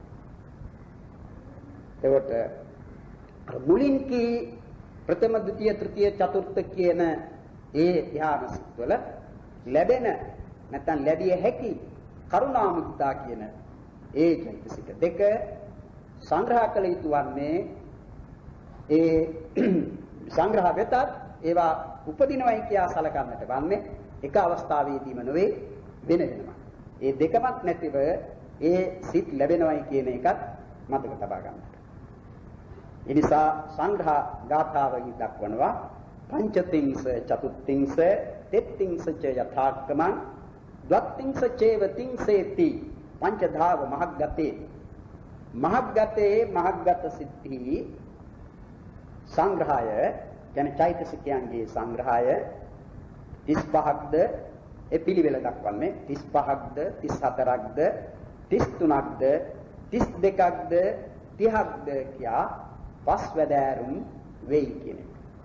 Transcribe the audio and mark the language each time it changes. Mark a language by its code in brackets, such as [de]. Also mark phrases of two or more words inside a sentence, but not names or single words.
[si] එතකොට මුලින් කී ප්‍රථම ද්විතීය තෘතීය චතුර්ථ කියන ඒ ධ්‍යාන සිත්වල ලැබෙන නැත්නම් ලැබිය හැකි කරුණා මුදිතා කියන ඒ චෛතසික දෙක සංග්‍රහ කළ යුතු වන්නේ ඒ සංග්‍රහ වෙතත් ඒවා උපදිනවයි කියා සලකන්නට වන්නේ එක අවස්ථාවේදීම නොවේ වෙන වෙනවා. ඒ දෙකමත් නැතිව ඒ සිත් ලැබෙනවයි කියන එකත් මතක තබා ගන්නට. ඒ නිසා සංග්‍රහ ගාථාවෙහි දක්වනවා [pi] පංචතිංස චතුත්තිංස තෙත්තිංස ච යථාක්කමං ද්වත්තිංස චේව තිංසේති පංචධාව මහග්ගතේ. [si] මහග්ගතේ මහග්ගත සිද්ධි සංග්‍රහය කියන්නේ චෛතසිකයන්ගේ සංග්‍රහය 35ක්ද ඒ පිළිවෙල දක්වන්නේ 35ක්ද 34ක්ද 33ක්ද 32ක්ද 30ක්ද කියා පස්වැදෑරුම් වෙයි කියන එක.